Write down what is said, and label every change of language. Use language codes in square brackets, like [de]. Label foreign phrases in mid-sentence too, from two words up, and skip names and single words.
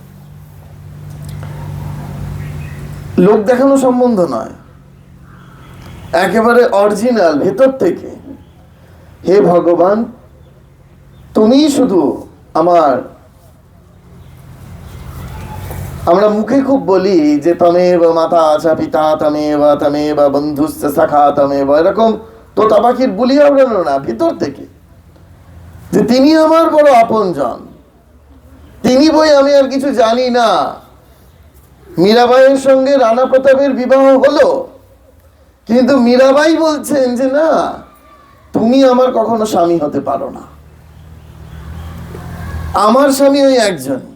[bn] লোক দেখানো সম্বন্ধ নয়, একেবারে অরিজিনাল, ভেতর থেকে। হে ভগবান, তুমি শুধু আমরা মুখে খুব বলি যে [sa] তমেব মাতা আচা পিতা তমেব তমেব বন্ধুস্য সখা তমেব, [bn] এরকম তোতা পাখির বুলি উড়ানো না, ভিতর থেকে যে তিনি আমার বড় আপনজন, তিনি বই আমি আর কিছু জানি না। মীরাবাইয়ের সঙ্গে রানা প্রতাপের বিবাহ হলো, কিন্তু মীরাবাই বলছেন যে না, তুমি আমার কখনো স্বামী হতে পারো না, আমার স্বামী ওই একজন।